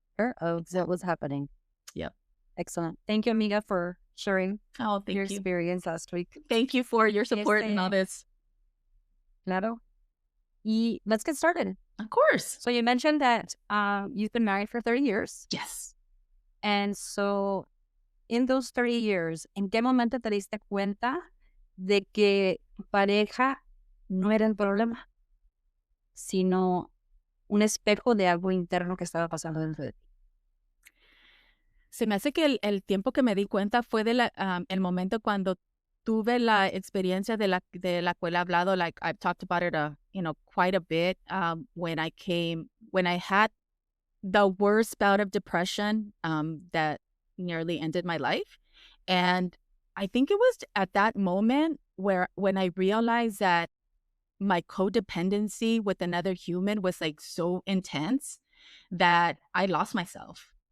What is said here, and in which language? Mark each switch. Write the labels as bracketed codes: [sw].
[en] Sure. Oh, that was happening. Yep. Excellent. Thank you, amiga, for sharing Oh, thank your you. experience last week. Thank you for your support and all this. [es] Claro. Y [en] let's get started. Of course. So you mentioned that you've been married for 30 years. Yes. And so in those 30 years, [es] ¿en qué momento te diste cuenta de que tu pareja no era el problema, sino un espejo de algo interno que estaba pasando dentro de ti? Se me hace que el tiempo que me di cuenta fue el momento cuando tuve la experiencia de la cual he hablado. [en] Like, I've talked about it, quite a bit. When I had the worst bout of depression that nearly ended my life. And I think it was at that moment when I realized that my codependency with another human was like so intense that I lost myself.